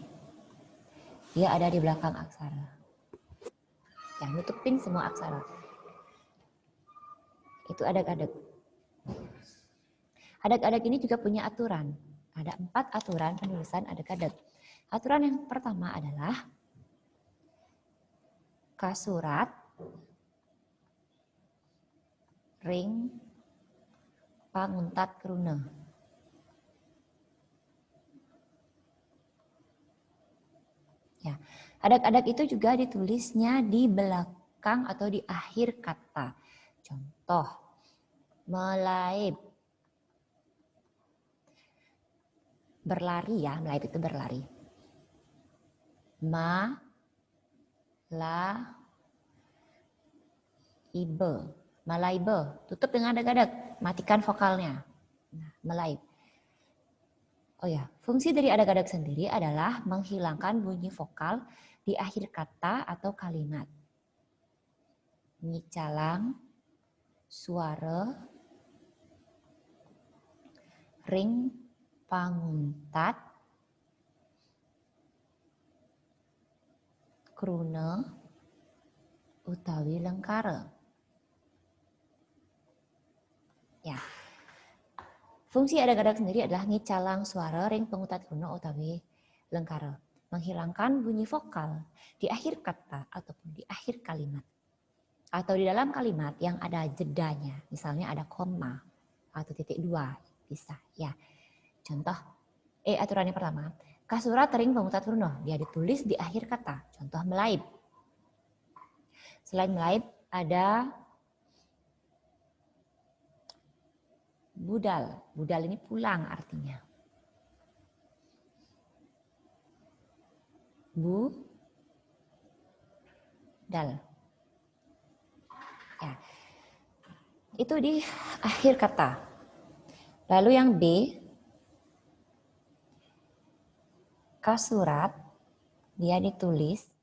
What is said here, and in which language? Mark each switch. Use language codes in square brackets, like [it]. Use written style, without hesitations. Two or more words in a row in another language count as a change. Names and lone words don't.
[id] Dia ada di belakang aksara. Yang nutupin semua aksara. Itu adeg-adeg. Adeg-adeg ini juga punya aturan. Ada 4 aturan penulisan adeg-adeg. Aturan yang pertama adalah [ban] kasurat, ring, panguntat kruna. [id] Ya, adeg-adeg itu juga ditulisnya di belakang atau di akhir kata. Contoh, melaib. Berlari ya, melaib itu berlari. Ma, la, ibe. Malaibe, tutup dengan adeg-adeg, matikan vokalnya. Nah, melaib. Oh ya, fungsi dari adeg-adeg sendiri adalah menghilangkan bunyi vokal di akhir kata atau kalimat. [ban] Ngicalang, suara, ring, panguntat, kruna, utawi lengkara. [id] Ya. Fungsi adeg-adeg sendiri adalah [ban] ngicalang suara, ring, panguntat, kruna, utawi lengkara. [id] Menghilangkan bunyi vokal di akhir kata ataupun di akhir kalimat. Atau di dalam kalimat yang ada jedanya. Misalnya ada koma atau titik 2. Bisa ya. Contoh, aturan yang pertama. [ban] Kasurat, ring, panguntat, kruna. [id] Dia ditulis di akhir kata. Contoh melaib. Selain melaib ada budal. Budal ini pulang artinya. Budal. Ya. Itu di akhir kata. Lalu yang B, kasurat, dia ditulis